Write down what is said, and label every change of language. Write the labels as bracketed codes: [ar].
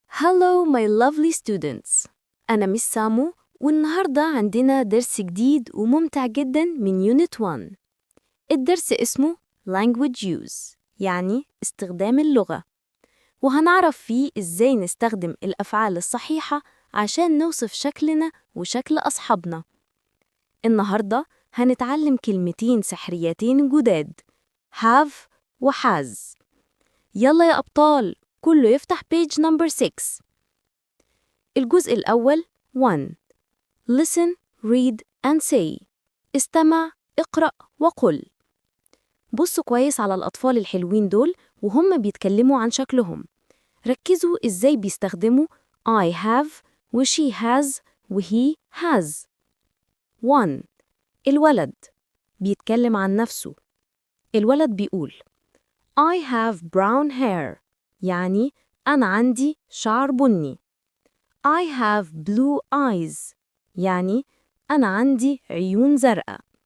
[en] Hello my lovely students. [ar] أنا مس سامو والنهاردة عندنا درس جديد وممتع جدا من Unit 1. الدرس اسمه Language Use يعني استخدام اللغة، وهنعرف فيه إزاي نستخدم الأفعال الصحيحة عشان نوصف شكلنا وشكل أصحابنا. النهاردة هنتعلم كلمتين سحريتين جداد have وhas. يلا يا أبطال، كله يفتح page number 6. [en] الجزء الأول 1. Listen, read and say. [ar] استمع، اقرأ وقل. بصوا كويس على الأطفال الحلوين دول وهم بيتكلموا عن شكلهم. [en] ركزوا إزاي بيستخدموا I have و she has و he has. [ar] 1. الولد بيتكلم عن نفسه. الولد بيقول I have brown hair يعني أنا عندي شعر بني. I have blue eyes يعني أنا عندي عيون زرقاء.